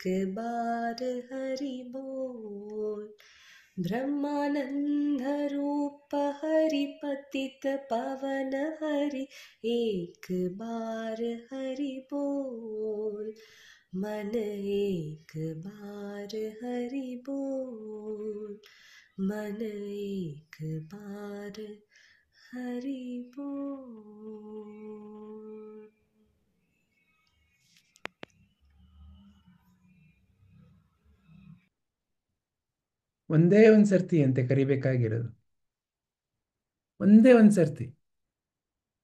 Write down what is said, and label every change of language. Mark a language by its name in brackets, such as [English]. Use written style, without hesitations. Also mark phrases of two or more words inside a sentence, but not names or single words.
[Bangla] বার হরি বোল, ব্রহ্মানন্দ রূপ হরি পতিত পাবন হরি এক বার হরি বোল, মন এক বার হরি বোল, মন এক বার হরি বোল. [Kannada] ಒಂದೇ ಒಂದು ಸರ್ತಿ ಅಂತೆ ಕರಿಬೇಕಾಗಿರೋದು, ಒಂದೇ ಒಂದು ಸರ್ತಿ.